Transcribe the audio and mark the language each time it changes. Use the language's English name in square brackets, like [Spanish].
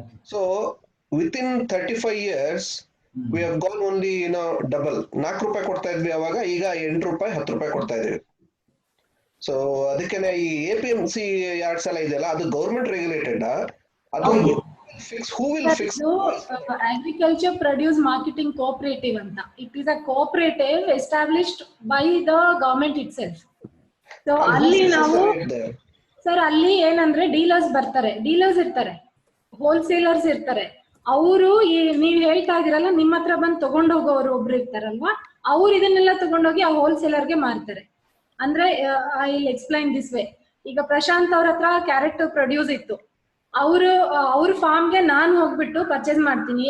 [English] So within 35 years we have gone only double. [Kannada] 4 ರೂಪಾಯಿ ಕೊಡ್ತಾ ಇದ್ವಿ ಅವಾಗ, ಈಗ 8 ರೂಪಾಯಿ 10 ರೂಪಾಯಿ ಕೊಡ್ತಾ ಇದೀವಿ. ಸೊ ಅದಕ್ಕೆ ಈ APMC ಯಾರ್ಡ್ಸ್ ಎಲ್ಲ ಇದೆಯಲ್ಲ, ಅದು ಗವರ್ಮೆಂಟ್ ರೆಗ್ಯುಲೇಟೆಡ್. [English] ಅದು who will fix agriculture produce marketing cooperative anta. It is a cooperative established by the government itself. [Kannada] So ಅಲ್ಲಿ ನಾವು ಸರ್ ಅಲ್ಲಿ ಏನಂದ್ರೆ ಡೀಲರ್ಸ್ ಇರ್ತಾರೆ, ಹೋಲ್ಸೇಲರ್ಸ್ ಇರ್ತಾರೆ. ಅವರು ನೀವ್ ಹೇಳ್ತಾ ಇದೀರಲ್ಲ, ನಿಮ್ಮ ಹತ್ರ ಬಂದು ತಗೊಂಡ್ ಹೋಗೋರು ಒಬ್ರು ಇರ್ತಾರಲ್ವಾ, ಅವ್ರು ಇದನ್ನೆಲ್ಲ ತಗೊಂಡೋಗಿ ಆ ಹೋಲ್ಸೇಲರ್ಗೆ ಮಾರ್ತಾರೆ. ಅಂದ್ರೆ [English] I will explain this way. [Kannada] ಈಗ ಪ್ರಶಾಂತ್ ಅವ್ರ ಹತ್ರ ಕ್ಯಾರೆಟ್ ಪ್ರೊಡ್ಯೂಸ್ ಇತ್ತು, ಅವ್ರ ಫಾರ್ಮ್ಗೆ ನಾನು ಹೋಗ್ಬಿಟ್ಟು ಪರ್ಚೇಸ್ ಮಾಡ್ತೀನಿ.